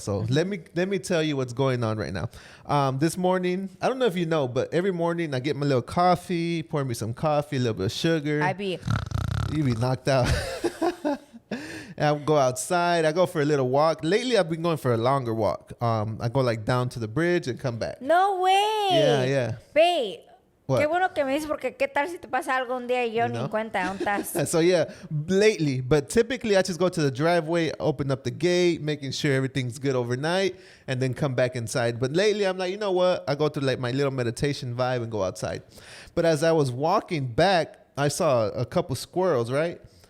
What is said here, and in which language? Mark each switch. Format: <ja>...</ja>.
<en>So let me tell you what's going on right now. This morning, I don't know if you know, but every morning I get my little coffee, pour me some coffee, a little bit of sugar. You be knocked out. And I go outside. I go for a little walk. Lately, I've been going for a longer walk. I go like down to the bridge and come back. No way. Yeah. Babe. What?</en> <es>Qué bueno que me dices porque qué tal si te pasa algo un día y yo</es> <en>You</en> <es>ni</es> <en>know?</en> <es>en cuenta dónde estás.</es> <en>So yeah, lately, but typically I just go to the driveway, open up the gate, making sure everything's good overnight, and then come back inside. But lately I'm like, you know what? I go to like my little meditation vibe and go outside. But as I was walking back, I saw a couple squirrels, right?</en>